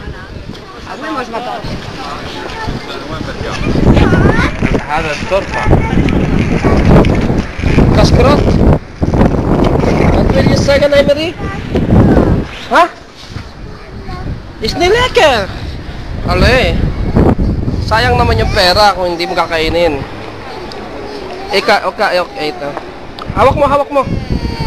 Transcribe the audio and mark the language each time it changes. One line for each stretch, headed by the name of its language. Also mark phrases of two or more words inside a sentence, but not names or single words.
Arabic: هذا الترفع.
Dutch: Kaskrot? Wat wil je zeggen, Emery? Ha? Is niet lekker. Allee.
Filipino: Sayang naman yung pera kung hindi mo kakainin. Ito. Hawak mo.